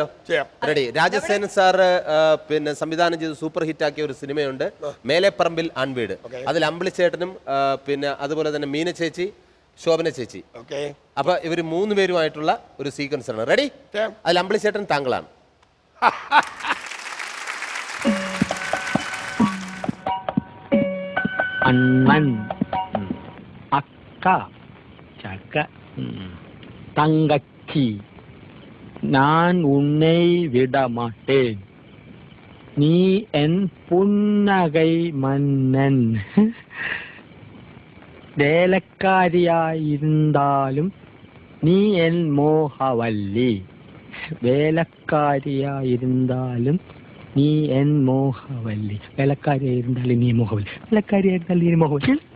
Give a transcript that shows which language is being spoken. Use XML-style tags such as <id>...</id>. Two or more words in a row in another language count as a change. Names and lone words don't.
<ml>റെഡി. രാജസേന സാറ് പിന്നെ സംവിധാനം ചെയ്ത് സൂപ്പർ ഹിറ്റ് ആക്കിയ ഒരു സിനിമയുണ്ട്, മേലെപ്പറമ്പിൽ ആൺവീട്. അതിൽ അമ്പിളിച്ചേട്ടനും പിന്നെ അതുപോലെ തന്നെ മീന ചേച്ചി, ശോഭന ചേച്ചി. അപ്പൊ ഇവര് 3 പേരുമായിട്ടുള്ള ഒരു സീക്വൻസ് ആണ്. റെഡി? അതിൽ അമ്പിളിച്ചേട്ടൻ താങ്കളാണ്.</ml> <ta>அண்ணன் அக்கா சக்க தங்கச்சி நான் உன்னை விட மாட்டேன் நீ என் புன்னகை மன்னன்</ta> <ml>വേലക്കാരിയായിരുന്നാലും നീ എൻ മോഹവല്ലി വേലക്കാരിയായിരുന്നാലും നീ എൻ മോഹവല്ലി വേലക്കാരിയായിരുന്നാലും നീ മോഹവല്ലി വേലക്കാരിയായിരുന്നാലും നീ മോഹവല്ലി.</ml>